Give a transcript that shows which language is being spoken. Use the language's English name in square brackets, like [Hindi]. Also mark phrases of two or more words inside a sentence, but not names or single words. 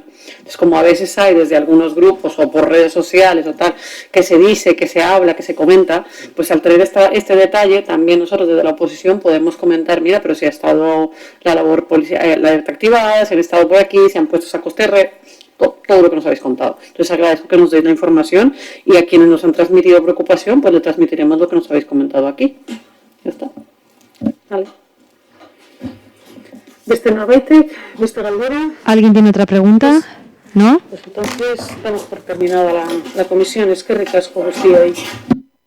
[Spanish] Entonces, como a veces hay desde algunos grupos o por redes sociales o tal, que se dice, que se habla, que se comenta, pues al tener este detalle, también nosotros desde la oposición podemos comentar, mira, pero si ha estado la labor policial, la alerta activada, si han estado por aquí, se han puesto sacos terreros, todo lo que nos habéis contado. Entonces agradezco que nos deis la información, y a quienes nos han transmitido preocupación, pues le transmitiremos lo que nos habéis comentado aquí. Ya está. Vale. [Basque] Beste norbaitek, beste galdera. [Spanish] ¿Alguien tiene otra pregunta? ¿No? Pues entonces damos por terminada la comisión. [Basque] Eskerrik asko guztioi.